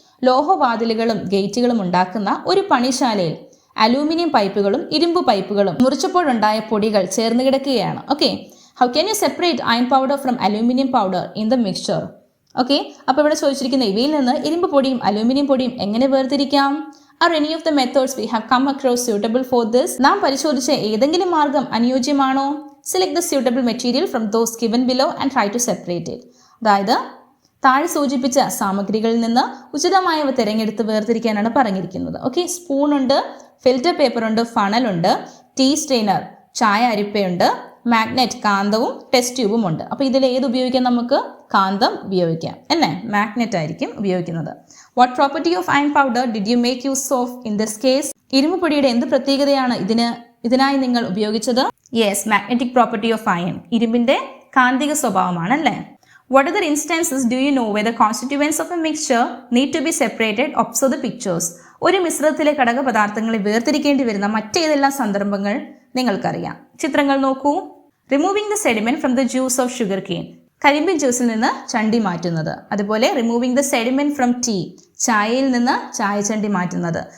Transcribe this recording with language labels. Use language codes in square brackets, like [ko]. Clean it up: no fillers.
[ml] ലോഹവാതിലുകളും ഗേറ്റുകളും ഉണ്ടാക്കുന്ന ഒരു പണിശാലയിൽ അലൂമിനിയം പൈപ്പുകളും ഇരുമ്പ് പൈപ്പുകളും മുറിച്ചപ്പോഴുണ്ടായ പൊടികൾ ചേർന്ന് കിടക്കുകയാണ്. [en] Okay, how can you separate iron powder from aluminium powder in the mixture? [ml] Okay, അപ്പോൾ ഇവിടെ ചോദിച്ചിരിക്കുന്ന ഇവയിൽ നിന്ന് ഇരുമ്പ് പൊടിയും അലൂമിനിയം പൊടിയും എങ്ങനെ വേർതിരിക്കാം? [en] Are any of the methods we have come across suitable for this? [ml] നാം പരിശോധിച്ച ഏതെങ്കിലും മാർഗം അനുയോജ്യമാണോ? [en] Select the suitable material from those given below and try to separate it. [ml] അതായത് താഴെ സൂചിപ്പിച്ച സാമഗ്രികളിൽ നിന്ന് ഉചിതമായവ തിരഞ്ഞെടുത്ത് വേർതിരിക്കാനാണ് പറഞ്ഞിരിക്കുന്നത്. ഓക്കെ, സ്പൂൺ ഉണ്ട്, ഫിൽറ്റർ പേപ്പർ ഉണ്ട്, ഫണൽ ഉണ്ട്, ടീ സ്ട്രെയിനർ ചായ അരിപ്പയുണ്ട്, മാഗ്നറ്റ് കാന്തവും ടെസ്റ്റ് ട്യൂബും ഉണ്ട്. അപ്പോൾ ഇതിൽ ഏത് ഉപയോഗിക്കാം? നമുക്ക് കാന്തം ഉപയോഗിക്കാം അല്ലേ, മാഗ്നറ്റ് ആയിരിക്കും ഉപയോഗിക്കുന്നത്. [en] What property of iron powder did you make use of in this case? [ml] ഇരുമ്പ് പൊടിയുടെ എന്ത് പ്രത്യേകതയാണ് ഇതിനായി നിങ്ങൾ ഉപയോഗിച്ചത്? [en] yes, magnetic property of iron, [ml] ഇരുമ്പിന്റെ കാന്തിക സ്വഭാവമാണ് അല്ലേ. [en] What other instances do you know where the constituents of a mixture need to be separated? Observe the pictures. [ml] ഒരു മിശ്രിതത്തിലെ ഘടക പദാർത്ഥങ്ങളെ വേർതിരിക്കേണ്ടി വരുന്ന മറ്റേതെല്ലാം സന്ദർഭങ്ങൾ നിങ്ങൾക്കറിയാം? ചിത്രങ്ങൾ നോക്കൂ. [en] removing the sediment from the juice of sugar cane, [ml] കരിമ്പിൻ ജ്യൂസിൽ നിന്ന് ചണ്ടി മാറ്റുന്നത്. [en] അതുപോലെ removing the sediment from tea, [ml] ചായയിൽ നിന്ന് ചായച്ചണ്ടി മാറ്റുന്നത്.